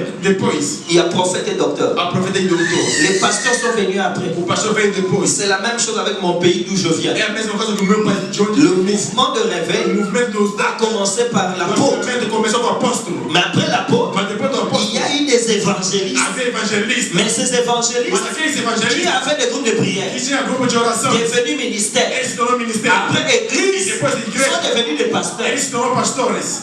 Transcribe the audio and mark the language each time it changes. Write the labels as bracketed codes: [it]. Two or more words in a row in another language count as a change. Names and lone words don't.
[pt] Depois, [fr] il y a prophète et docteur. [pt] a profeta e doutor. [fr] Les pasteurs sont venus après. [pt] O pastor veio depois. [fr] C'est la même chose avec mon pays d'où je viens. [pt] É a mesma coisa que o meu pai de onde [fr] Le mouvement de [pt] o [fr] réveil [pt] movimento [fr] a commencé par l'apôtre. [pt] começou com o apóstolo. [fr] Mais après l'apôtre, [pt] Mas depois do [fr] il [pt] apóstolo, [fr] y a eu des évangélistes. [pt] havia evangelistas. [fr] Mais ces [pt] Mas [fr] évangélistes [pt] aqueles [fr] qui [pt] evangelistas [fr] avaient des groupes de prière, [pt] que tinham grupo de oração, [fr] devenus ministères, [pt] eles se tornaram ministério. [fr] après église, [pt] E depois da igreja, [fr] sont devenus des pasteurs. [pt] eles se tornaram pastores.